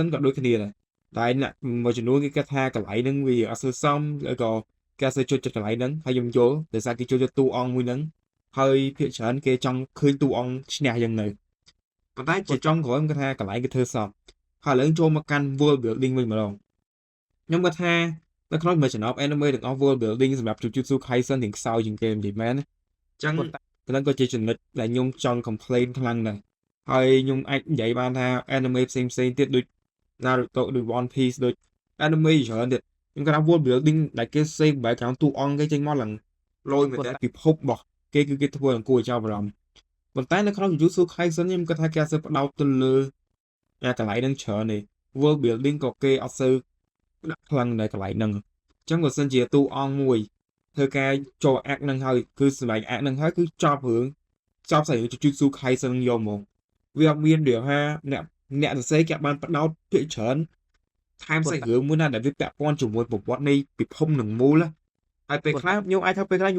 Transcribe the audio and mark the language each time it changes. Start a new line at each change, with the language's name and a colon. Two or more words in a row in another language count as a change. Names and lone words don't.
Khmer: ក៏ដូចគ្នាដែរតែអ្នកមួយចំនួនគេគិតថាកន្លែងហ្នឹងវាអត់ស្ទើរសមឬក៏គេអត់ស្ទើរចូលចិត្តកន្លែងហ្នឹងហើយខ្ញុំយល់ដោយសារគេចូលចិត្តតួអង្គមួយហ្នឹងហើយភាគច្រើនគេចង់ឃើញតួអង្គឈ្នះយ៉ាងនៅប៉ុ ន្តែជាចុងក្រោយខ្ញុំគិតថាកន្លែងគេធ្វើសមហើយឥឡូវចូលមកកាន់
English: world building
Khmer: វិញម្ដងខ្ញុំគិតថានៅក្នុងមួយចំណោម anime ទាំងអស់
English: world building
Khmer: សម្រាប់ Jujutsu Kaisen ទាំងខ្សោយ ជាងគេនិយាយមែនអញ្ចឹងហ្នឹងក៏ជាចំណុចដែលខ្ញុំចង់ complain ខ្លាំងដែរហើយខ្ញុំអាចនិយាយបានថា anime ផ្សេងទៀតដូច Naruto ឬ One Piece ដូច anime ច្រើនទៀតខ្ញុំគាត់ថា
English: world building
Khmer: ដែលគេ
English: save background
Khmer: តួអង្គគេចេញមកឡើងលយមែនតើពិភពរបស់គេគឺគេធ្វើអង្គុយចាប់អារម្មណ៍ប៉ុន្តែនៅក្នុង Jujutsu Kaisen ខ្ញុំគាត់ថាគេអត់សូវផ្ដោតទៅលើកន្លែងហ្នឹងច្រើនទេ
English: world building
Khmer: ក៏គេអត់សូវដាក់ខ្លាំងដែរកន្លែងហ្នឹងអញ្ចឹងបើសិនជាតួអង្គមួយធ្វើការចូលអាក់ហ្នឹងហើយគឺសម្រាប់អាក់ហ្នឹងហើយគឺចប់រឿងចប់ស្អី Jujutsu Kaisen យកមកវាអត់មានដែលថាអ្នក អ្នកសរសេរគេបានផ្ដោតភាគច្រើនថែមសាច់រឿងមួយណាដែលវាពាក់ព័ន្ធជាមួយប្រវត្តិនៃពិភពនឹងមូលហើយពេលខ្លះខ្ញុំអាចថាពេលខ្លះខ្ញុំ